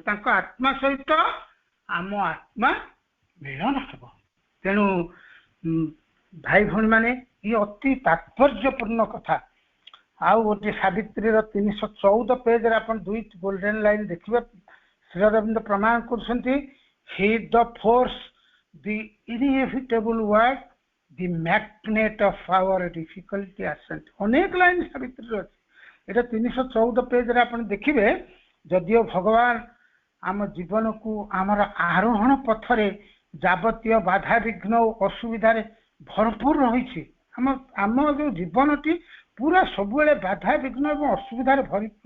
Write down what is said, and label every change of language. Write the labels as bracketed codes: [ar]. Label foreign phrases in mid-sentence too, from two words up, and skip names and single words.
[or] ତାଙ୍କ ଆତ୍ମା ସହିତ ଆମ ଆତ୍ମା ମିଳନ ହେବ। ତେଣୁ ଭାଇ ଭଉଣୀ ମାନେ ଇଏ ଅତି ତାତ୍ପର୍ଯ୍ୟପୂର୍ଣ୍ଣ କଥା। ଆଉ ଗୋଟେ ସାବିତ୍ରୀର 314 ପେଜରେ ଆପଣ ଦୁଇଟି [en] golden line [or] ଦେଖିବେ। ଶ୍ରୀ ଅରବିନ୍ଦ ପ୍ରମାଣ କରୁଛନ୍ତି, [en] he the force, the inevitable word, the magnet of our difficulty ascent। [or] ଅନେକ ଲାଇନ ସାବିତ୍ରୀର ଅଛି। ଏଟା 314 ପେଜରେ ଆପଣ ଦେଖିବେ। ଯଦିଓ ଭଗବାନ ଆମ ଜୀବନକୁ ଆମର ଆରୋହଣ ପଥରେ ଯାବତୀୟ ବାଧାବିଘ୍ନ ଓ ଅସୁବିଧାରେ ଭରପୁର ରହିଛି। ଆମ ଯୋଉ ଜୀବନଟି ପୁରା ସବୁବେଳେ ବାଧାବିଘ୍ନ ଏବଂ ଅସୁବିଧାରେ ଭରପୁର।